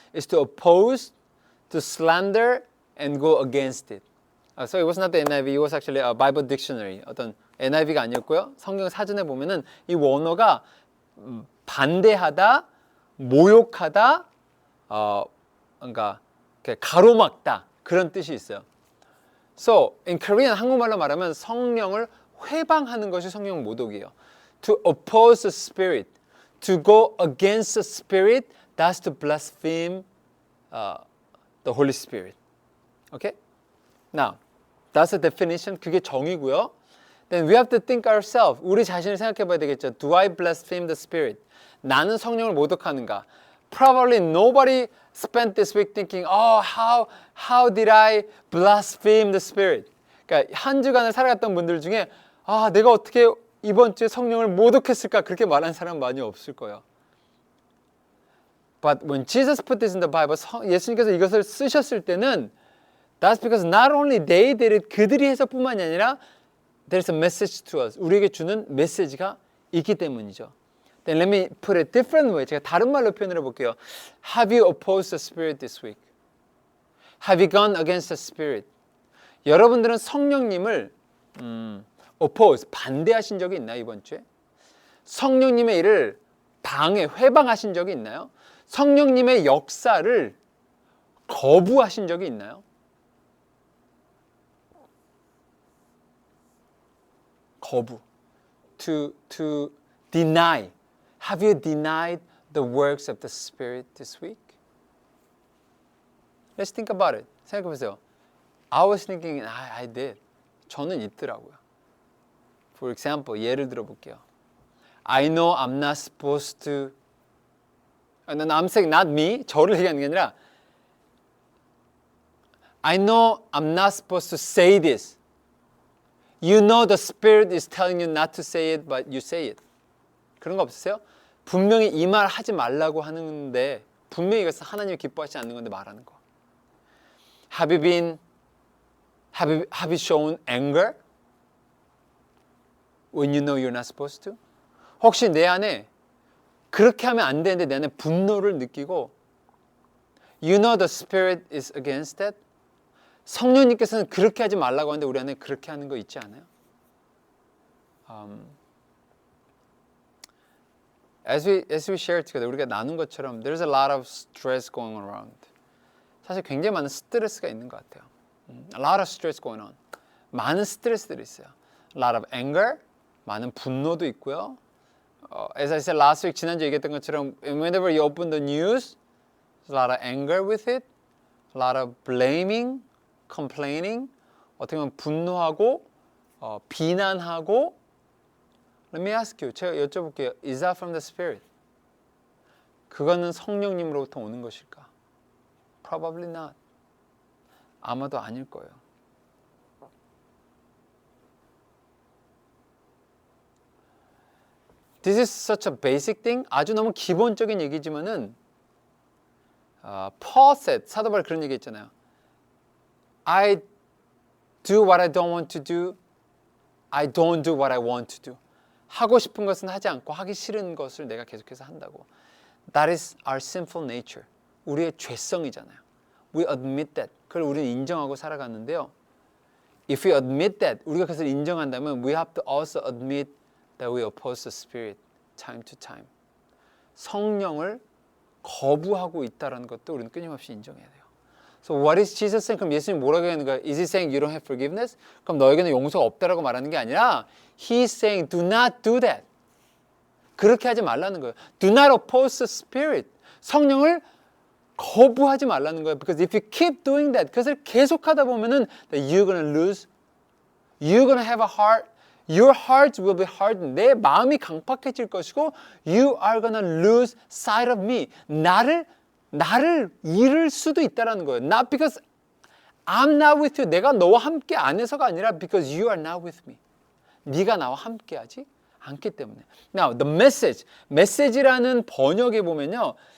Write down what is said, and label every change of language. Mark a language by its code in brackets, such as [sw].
[en] is to oppose, to slander, and go against it. So it was not the NIV, it was actually a Bible dictionary. [ko] 어떤 NIV가 아니었고요. 성경 사전에 보면은 이 원어가 반대하다, 모욕하다, 그러니까 가로막다 그런 뜻이 있어요. [en] So in Korean, [ko] 한국말로 말하면 성령을 회방하는 것이 성령 모독이에요. [en] To oppose the Spirit, to go against the Spirit, that's to blaspheme the Holy Spirit. Okay? Now, that's the definition. [ko] 그게 정의고요. [en] Then we have to think ourselves. [ko] 우리 자신을 생각해 봐야 되겠죠. [en] Do I blaspheme the Spirit? [ko] 나는 성령을 모독하는가? [en] Probably nobody spent this week thinking, oh, how did I blaspheme the Spirit? [ko] 그러니까 한 주간을 살아갔던 분들 중에 내가 어떻게 이번 주에 성령을 모독했을까? 그렇게 말하는 사람 많이 없을 거예요. [en] But when Jesus put this in the Bible, [ko] 예수님께서 이것을 쓰셨을 때는 [en] that's because not only they did it, [ko] 그들이 해서뿐만이 아니라 [en] there's a message to us. [ko] 우리에게 주는 메시지가 있기 때문이죠. [en] Then let me put it different way. [ko] 제가 다른 말로 표현을 해볼게요. [en] Have you opposed the Spirit this week? Have you gone against the Spirit? [ko] 여러분들은 성령님을 oppose, 반대하신 적이 있나요, 이번 주에? 성령님의 일을 회방하신 적이 있나요? 성령님의 역사를 거부하신 적이 있나요? [en] 거부. To deny. Have you denied the works of the Spirit this week? Let's think about it. [ko] 생각해보세요. [en] I was thinking, I did. [ko] 저는 있더라고요. [en] For example, [ko] 예를 들어볼게요. [en] I know I'm not supposed to. I'm saying not me. [ko] 저를 얘기하는 게 아니라 [en] I know I'm not supposed to say this. You know the Spirit is telling you not to say it, but you say it. [ko] 그런 거 없으세요? 분명히 이 말 하지 말라고 하는데 분명히 이것은 하나님이 기뻐하지 않는 건데 말하는 거. [en] Have you been Have you shown anger when you know you're not supposed to? [ko] 혹시 내 안에 그렇게 하면 안 되는데 내 안에 분노를 느끼고 [en] You know the Spirit is against that? [ko] 성령님께서는 그렇게 하지 말라고 하는데 우리 안에 그렇게 하는 거 있지 않아요? [en] As we share together, 우리가 나눈 것처럼 there's a lot of stress going around. [ko] 사실 굉장히 많은 스트레스가 있는 것 같아요. [en] A lot of stress going on. [ko] 많은 스트레스들이 있어요. [en] A lot of anger, [ko] 많은 분노도 있고요. [en] As I said last week, [ko] 지난주에 얘기했던 것처럼 [en] whenever you open the news, there's a lot of anger with it, a lot of blaming, complaining, [ko] 어떻게 보면 분노하고 비난하고. [en] Let me ask you, [ko] 제가 여쭤볼게요. [en] Is that from the Spirit? [ko] 그거는 성령님으로부터 오는 것일까? [en] Probably not. [ko] 아마도 아닐 거예요. [en] This is such a basic thing. [ko] 아주 너무 기본적인 얘기지만은 [en] Paul said, [ko] 사도 바울 그런 얘기 했잖아요. [en] I do what I don't want to do. I don't do what I want to do. [ko] 하고 싶은 것은 하지 않고 하기 싫은 것을 내가 계속해서 한다고. [en] That is our sinful nature. [ko] 우리의 죄성이잖아요. [en] We admit that. [ko] 그걸 우리는 인정하고 살아갔는데요. [en] If we admit that, [ko] 우리가 그것을 인정한다면 [en] we have to also admit that we oppose the Spirit time to time. [ko] 성령을 거부하고 있다는 것도 우리는 끊임없이 인정해야 돼요. [en] So what is Jesus saying? [ko] 그럼 예수님 뭐라고 하는 거예요? [en] Is he saying you don't have forgiveness? [ko] 그럼 너에게는 용서가 없다라고 말하는 게 아니라 [en] He's saying do not do that. [ko] 그렇게 하지 말라는 거예요. [en] Do not oppose the Spirit. [ko] 성령을 거부하지 말라는 거예요. [en] Because if you keep doing that, [ko] 그것을 계속하다 보면은 [en] that you're going to lose. You're going to have a heart. Your heart will be hardened. [ko] 내 마음이 강팍해질 것이고 [en] you are going to lose sight of me. [ko] 나를 잃을 수도 있다라는 거예요. [en] Not because I'm not with you. [ko] 내가 너와 함께 안 해서가 아니라 [en] because you are not with me. [ko] 네가 나와 함께하지 않기 때문에. [en] Now, the message. [ko] message라는 번역에 보면요.